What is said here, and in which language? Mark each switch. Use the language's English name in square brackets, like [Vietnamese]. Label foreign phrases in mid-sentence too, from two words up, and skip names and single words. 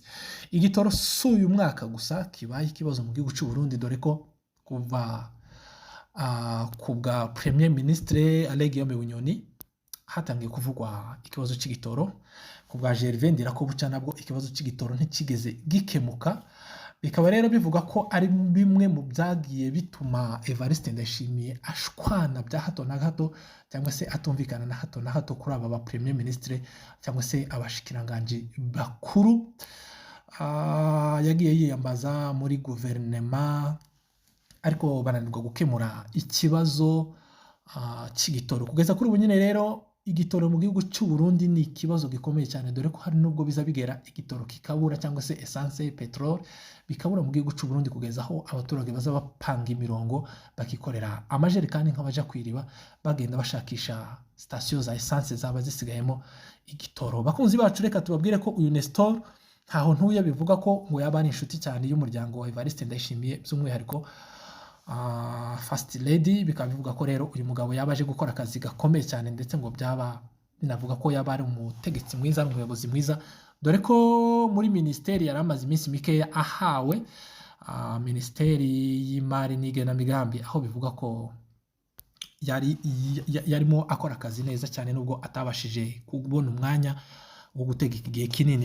[Kinyarwanda] Igitoro si uyu mwaka gusa kibaye ikibazo mu gihugu cy'u Burundi, dore ko kuva ku bwa [French] Premier Ministre [Kinyarwanda] Alain Guillaume Bunyoni hatangiye kuvugwa ikibazo cy'igitoro. Ku bwa Gervais Ndirakobuca nabwo ikibazo cy'igitoro ntikigeze gikemuka. Bikaba rero bivuga ko ari bimwe mu byagiye bituma Evariste Ndayishimiye ashwana bya hato na hato cyangwa se atumvikana na hato na hato kuri aba ba [French] Premier Ministre [Kinyarwanda] cyangwa se abashikiranganje bakuru yagiye yiyambaza muri guverinema, ariko bananirwa gukemura ikibazo cy'igitoro. Kugeza kuri ubu nyine rero igitoro mu gihugu cy'u Burundi ni ikibazo gikomeye cyane, dore ko hari nubwo biza bigera igitoro kikabura cyangwa se essence petrol bikabura mu gihugu cy'u Burundi, kugeza aho abaturage baza bapanga imirongo bakikorera amajerekani nk'abaja kwiriba bagenda bashakisha station za essence zaba zisigayemo igitoro. Bakunzi bacu, reka tubabwire ko uyu Nestor Ntahontuye bivuga ko ngo yaba ari inshuti cyane y'umuryango wa Evariste Ndayishimiye, by'umwihariko [English] First Lady. [Kinyarwanda] Bikaba bivuga ko rero uyu mugabo yabaje gukora akazi gakomeye cyane, ndetse ngo byaba binavuga ko yaba ari umutegetsi mwiza n'umuyobozi mwiza, dore ko muri ministeri yari amaze iminsi mikeya ahawe ministeri y'imari n'igenamigambi, aho bivuga ko yarimo akora akazi neza cyane nubwo atabashije kubona umwanya wo gutegeka igihe kinini.